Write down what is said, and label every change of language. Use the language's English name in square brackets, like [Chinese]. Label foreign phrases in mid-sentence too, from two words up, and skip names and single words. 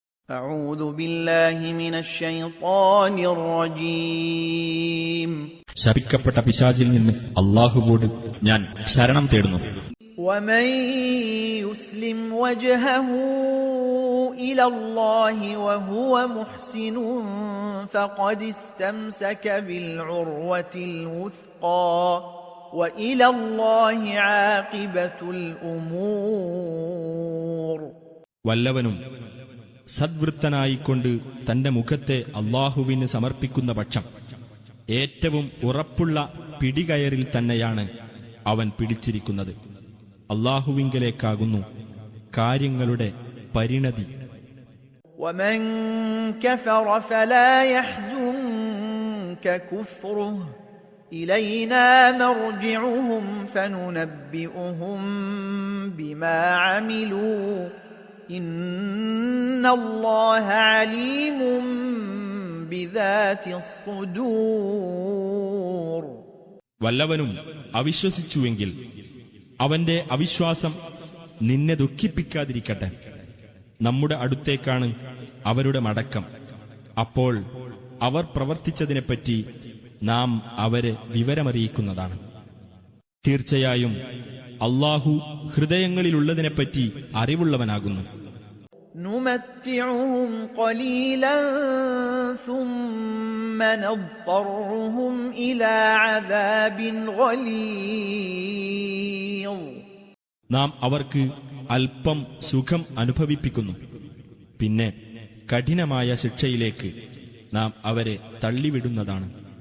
[Arabic] أعوذ بالله من الشيطان الرجيم [Malayalam] ശപിക്കപ്പെട്ട പിശാചിൽ നിന്ന് അല്ലാഹുവോട് ഞാൻ ശരണം തേടുന്നു. [Arabic] ومن يسلم وجهه إلى الله وهو محسن فقد استمسك بالعروة الوثقى وإلى الله عاقبة الأمور. [Malayalam] വല്ലവനും സദ്വൃത്തനായിക്കൊണ്ട് തന്റെ മുഖത്തെ അല്ലാഹുവിന് സമർപ്പിക്കുന്ന പക്ഷം ഏറ്റവും ഉറപ്പുള്ള പിടികയറിൽ തന്നെയാണ് അവൻ പിടിച്ചിരിക്കുന്നത്. അല്ലാഹുവിങ്കലേക്കാകുന്നു കാര്യങ്ങളുടെ പരിണതി. [Arabic] ومن كفر فلا يحزنك كفره إلينا مرجعهم فننبئهم بما عملوا إن الله عليم بذات الصدور. [Malayalam] വല്ലവനും അവിശ്വസിച്ചുവെങ്കിൽ അവന്റെ അവിശ്വാസം നിന്നെ ദുഃഖിപ്പിക്കാതിരിക്കട്ടെ. നമ്മുടെ അടുത്തേക്കാണ് അവരുടെ മടക്കം. അപ്പോൾ അവർ പ്രവർത്തിച്ചതിനെപ്പറ്റി നാം അവരെ വിവരമറിയിക്കുന്നതാണ്. തീർച്ചയായും അല്ലാഹു ഹൃദയങ്ങളിലുള്ളതിനെപ്പറ്റി അറിവുള്ളവനാകുന്നു. [Arabic] نمتعهم قليلا ثم نضطرهم إلى عذاب غليظ. [Malayalam] നാം അവർക്ക് അല്പം സുഖം അനുഭവിപ്പിക്കുന്നു, പിന്നെ കഠിനമായ ശിക്ഷയിലേക്ക് നാം അവരെ തള്ളിവിടുന്നതാണ്.